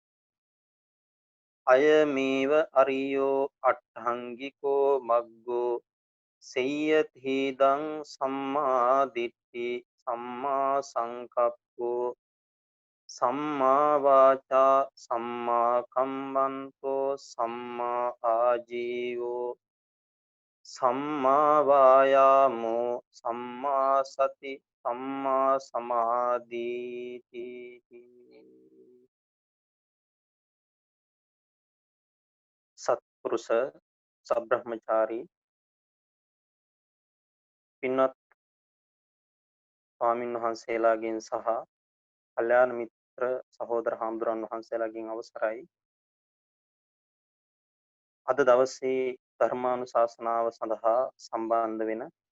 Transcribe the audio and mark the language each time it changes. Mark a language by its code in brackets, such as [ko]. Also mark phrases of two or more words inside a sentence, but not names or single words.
[pi] අයමේව අරියෝ අට්ඨංගිකෝ මග්ගෝ සෙය්‍යති දං සම්මා දිට්ඨි සම්මා සංකප්පෝ සම්මා වාචා සම්මා කම්මන්තෝ සම්මා ආජීවෝ සම්මා වායාමෝ සම්මා සති සම්මා සමාධිති [si] සත්පුරුෂ සබ්‍රහ්මචාරී පින්වත් ස්වාමින් වහන්සේලාගෙන් සහ කල්යාණ මිත්‍ර සහෝදර හාමුදුරන් වහන්සේලාගෙන් අවසරයි අද දවසේ ධර්මානුශාසනාව සඳහා සම්බන්ධ වෙන